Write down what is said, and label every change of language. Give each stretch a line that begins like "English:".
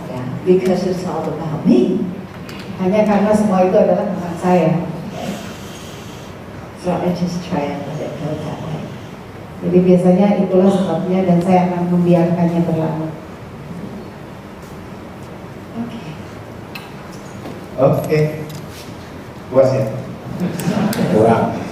English: Yeah, because it's all about me.
Indonesian: Hanya karena semua itu adalah tentang saya.
English: So I just try and let it go that way.
Indonesian: Jadi biasanya itulah sebabnya dan saya akan membiarkannya berlalu.
English: Okay.
Indonesian: Oke. Puas ya? Kurang.